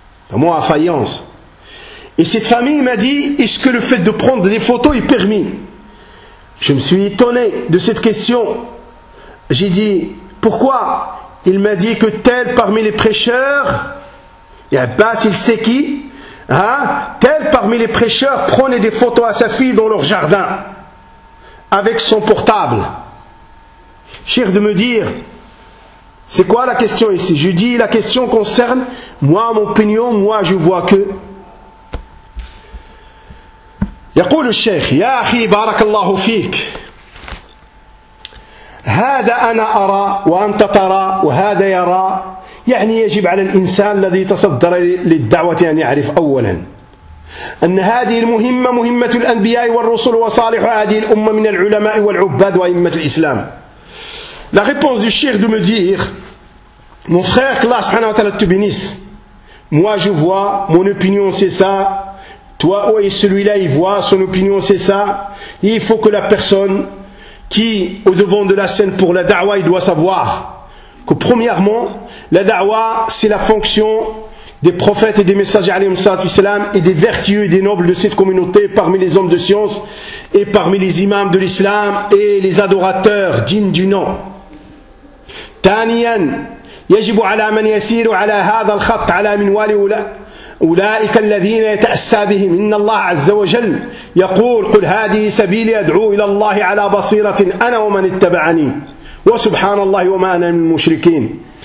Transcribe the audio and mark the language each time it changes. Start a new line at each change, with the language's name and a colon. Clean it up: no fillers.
French: dans moi à Fayence et cette famille m'a dit est-ce que le fait de prendre des photos est permis je me suis étonné de cette question j'ai dit pourquoi Il m'a dit que tel parmi les prêcheurs, et Abbas il sait qui, hein, tel parmi les prêcheurs prenait des photos à sa fille dans leur jardin, avec son portable. Chir de me dire, c'est quoi la question ici? Je dis, la question concerne, moi, mon opinion, moi je vois que...
Arabic: يقول الشيخ, يا أخي بارك الله فيك. هذا أنا أرى وأنت ترى وهذا يرى يعني يجب على الإنسان الذي تصدر للدعوة أن يعرف أولا أن هذه المهمة مهمة الأنبياء والرسل وصالح هذه الأمة من العلماء والعباد وأئمة الإسلام.
French: La réponse du Cheikh de me dire, mon frère, qu'Allah subhanahu wa ta'ala te bénisse, moi je vois, mon opinion c'est ça, toi oh, et celui-là il voit, son opinion c'est ça, et il faut que la personne qui au devant de la scène pour la da'wah, il doit savoir que premièrement, la da'wah c'est la fonction des prophètes et des messagers alayhi salatu wassalam et des vertueux et des nobles de cette communauté parmi les hommes de science et parmi les imams de l'islam et les adorateurs dignes du nom.
Arabic: ثانيا يجب على من يسير على هذا الخط على منوال أولئك الذين يتأسى بهم إن الله عز وجل يقول قل هذه سبيلي أدعو إلى الله على بصيرة أنا ومن اتبعني وسبحان الله وما أنا من المشركين.